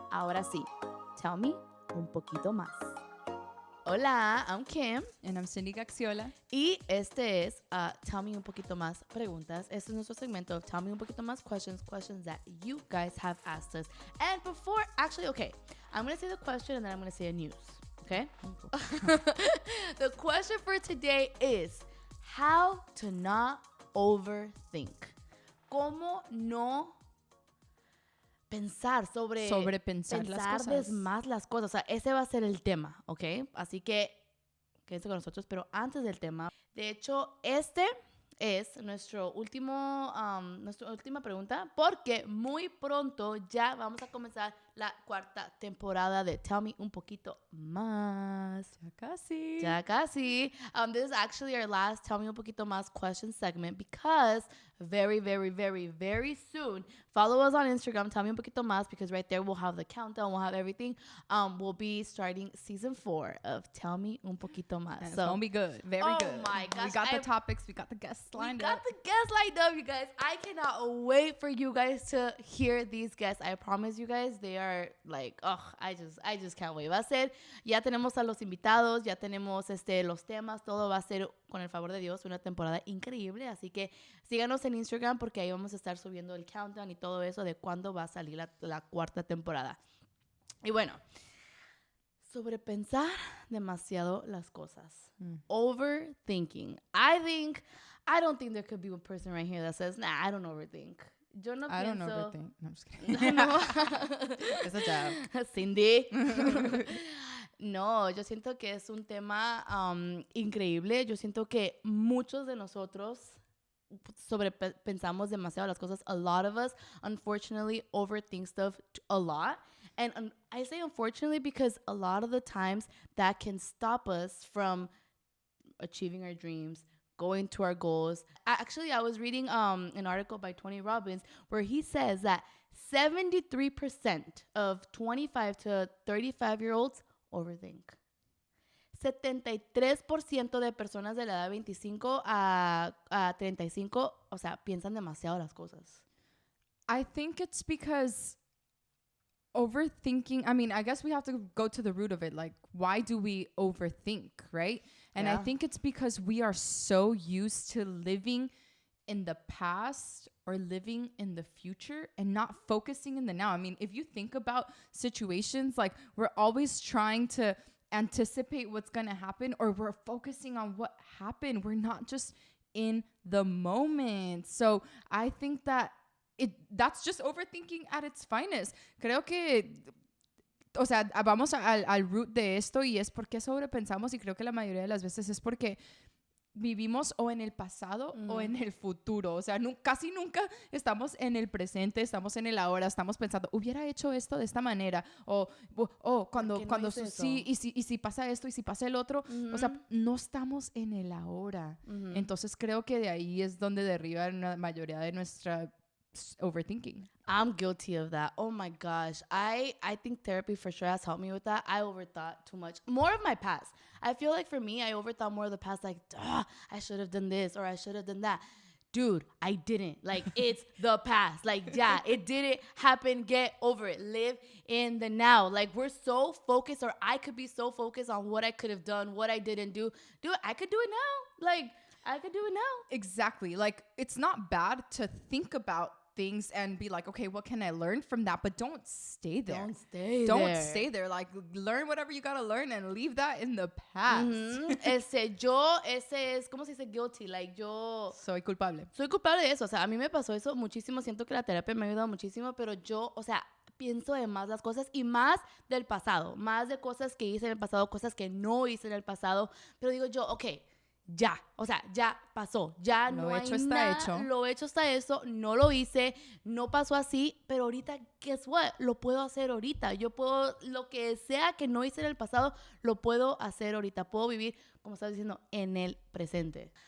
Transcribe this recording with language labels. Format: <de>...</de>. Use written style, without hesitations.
<es>Ahora sí, tell me un poquito más.</es> <en>Hola, I'm Kim. And I'm Cindy Gaxiola.</en> <es>Y este es Tell Me Un Poquito Más Preguntas. Este es nuestro segmento</es> <en>of Tell Me Un Poquito Más questions that you guys have asked us. And before, actually, okay, I'm going to say the question and then I'm going to say a news, okay? The question for today is, how to not overthink.</en> <es>¿Cómo no pensar Sobrepensar las cosas. más las cosas? O sea, ese va a ser el tema, ¿ok? Así que quédense con nosotros, pero antes del tema, de hecho, este es nuestra última pregunta, porque muy pronto ya vamos a comenzar la cuarta temporada de Tell Me Un Poquito Más. Ya casi.</es> <en>This is actually our last Tell Me Un Poquito Más question segment because very, very, very, very soon, follow us on Instagram, Tell Me Un Poquito Más, because right there we'll have the countdown, we'll have everything. We'll be starting season 4 of Tell Me Un Poquito Más. It's gonna be good. Very good. Oh my gosh. We got the topics, we got the guests lined up. We got the guests lined up, you guys. I cannot wait for you guys to hear these guests. I promise you guys, they are like, I just can't wait.</en> <es>Va a ser, ya tenemos a los invitados, ya tenemos los temas, todo va a ser, con el favor de Dios, una temporada increíble. Así que síganos en Instagram porque ahí vamos a estar subiendo el countdown y todo eso de cuándo va a salir la cuarta temporada. Y bueno, sobrepensar demasiado las cosas.</es> <en>Overthinking. I don't think there could be one person right here that says, nah, I don't overthink.</en> <es>Yo no</es> <en>I</en> <es>pienso...</es> <en>don't overthink. No, I'm just kidding. No. It's a joke. Cindy.</en> <es>No, yo siento que es un tema increíble. Yo siento que muchos de nosotros sobrepensamos demasiado las cosas.</es> <en>A lot of us, unfortunately, overthink stuff a lot. And I say unfortunately because a lot of the times that can stop us from achieving our dreams, going to our goals. Actually, I was reading an article by Tony Robbins where he says that 73% of 25 to 35-year-olds overthink. 73% de personas de la edad 25 a 35, o sea, piensan demasiado las cosas. I think it's because overthinking, I mean, I guess we have to go to the root of it. Like, why do we overthink, right? And Yeah. I think it's because we are so used to living in the past or living in the future and not focusing in the now. I mean, if you think about situations, like we're always trying to anticipate what's going to happen, or we're focusing on what happened. We're not just in the moment. So I think that that's just overthinking at its finest.</en> <es>Creo que, o sea, vamos al root de esto, y es porque sobrepensamos, y creo que la mayoría de las veces es porque vivimos o en el pasado o en el futuro. O sea, casi nunca estamos en el presente, estamos en el ahora, estamos pensando, hubiera hecho esto de esta manera, o cuando no sí, y si pasa esto, y si pasa el otro. O sea, no estamos en el ahora. Entonces creo que de ahí es donde derriba la mayoría de nuestra overthinking.</es> <en>I'm guilty of that. Oh my gosh. I think therapy for sure has helped me with that. I overthought too much. More of my past. I feel like for me, I overthought more of the past. Like, I should have done this or I should have done that. Dude, I didn't. Like, it's the past. Like, yeah, it didn't happen. Get over it. Live in the now. Like, we're so focused, or I could be so focused on what I could have done, what I didn't do. Dude, I could do it now. Like, I could do it now. Exactly. Like, it's not bad to think about things and be like, okay, what can I learn from that? But don't stay there. Don't stay there. Like, learn whatever you gotta learn and leave that in the past.</en> <es>Ese es, ¿cómo se dice? Guilty. Like, soy culpable de eso. O sea, a mí me pasó eso muchísimo. Siento que la terapia me ha ayudado muchísimo, pero yo, o sea, pienso de más las cosas y más del pasado. Más de cosas que hice en el pasado, cosas que no hice en el pasado. Pero digo yo, okay, ya, o sea, ya pasó, ya no hay nada, lo hecho está eso, no lo hice, no pasó así, pero ahorita,</es> <en>guess what,</en> <es>lo puedo hacer ahorita, yo puedo, lo que sea que no hice en el pasado, lo puedo hacer ahorita, puedo vivir, como estás diciendo, en el presente.</es>